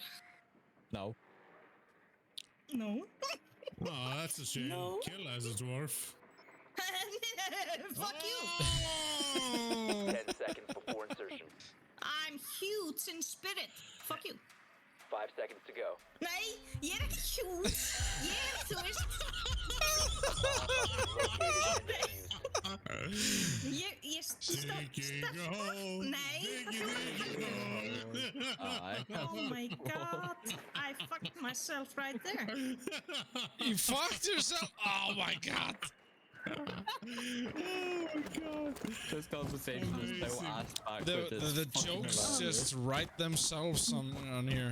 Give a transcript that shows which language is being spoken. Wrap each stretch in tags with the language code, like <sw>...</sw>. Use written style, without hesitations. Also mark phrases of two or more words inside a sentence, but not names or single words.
<en>No. No. Oh, that's a shame. No. Kill as a dwarf. Fuck you. 10 seconds before insertion. I'm huge in spirit. Fuck you. 5 seconds to go.</en> <is>Nei, ég er ekki huge. Ég er, þú veist. Ég Nei.</is> <en>Oh my god. I fucked myself right there. You fucked yourself? Oh my god. Oh my god. This conversation is so ass backwards. The jokes just write themselves on here.</en>